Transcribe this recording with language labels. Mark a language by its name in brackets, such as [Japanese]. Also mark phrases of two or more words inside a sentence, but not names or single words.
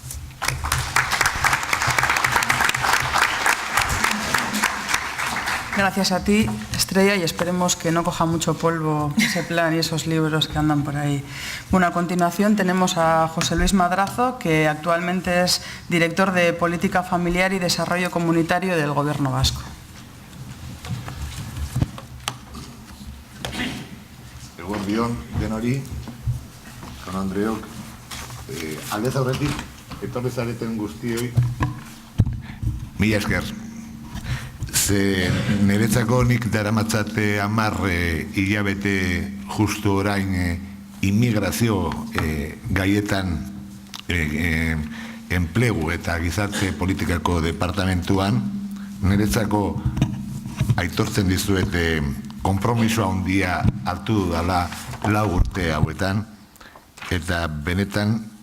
[Spanish] Gracias a ti, Estrella, y esperemos que no coja mucho polvo ese plan y esos libros que andan por ahí. Bueno, a continuación tenemos a José Luis Madrazo, que actualmente es director de Política Familiar y Desarrollo Comunitario del Gobierno Vasco. [Basque] Eguerdion denori, con Andreok, aldez aurretik, etorri zareten guztioi, mila esker. Ze niretzako nik daramatzate 10 hilabete justu orain inmigrazio gaietan enplegu eta gizarte politikako departamentuan, niretzako aitortzen dizuet konpromiso handia hartu dudala 4 urte hauetan, eta benetan